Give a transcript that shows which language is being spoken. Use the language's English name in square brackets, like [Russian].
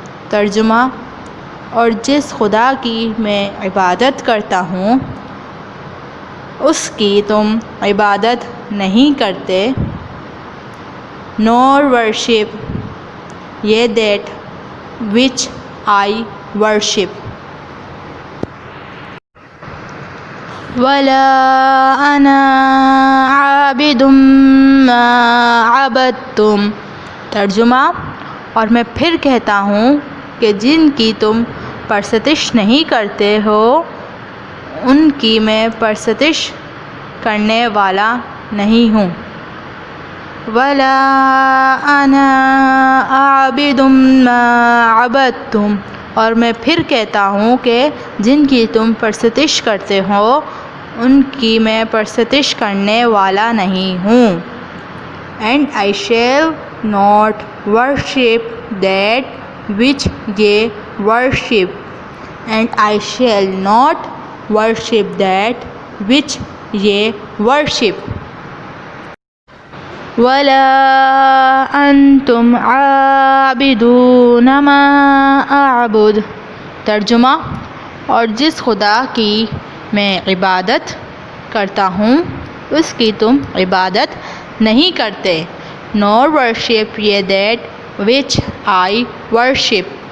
[Urdu] ترجمہ: اور جس خدا کی میں عبادت کرتا ہوں اس کی تم عبادت نہیں کرتے. [English] Nor worship ye that which I worship. [Arabic] وَلَا أَنَا عَابِدٌ مَّا عَبَدتُّمْ. [Urdu] ترجمہ: اور میں پھر کہتا ہوں کہ جن کی تم پرستش نہیں کرتے ہو ان کی میں پرستش کرنے والا نہیں ہوں. [Arabic] وَلَا أَنَا عَابِدٌ مَّا عَبَدتُّمْ. [Urdu] اور میں پھر کہتا ہوں کہ جن کی تم پرستش کرتے ہو ان کی میں پرستش کرنے والا نہیں ہوں. [English] And I shall not worship that which ye worship. And I shall not worship that which ye worship. [Arabic] وَلَا أَنْتُمْ عَابِدُونَ مَا أَعْبُدُ. [Urdu] ترجمہ: اور جس خدا کی میں عبادت کرتا ہوں اس کی تم عبادت نہیں کرتے. [English] Nor worship ye that which I worship.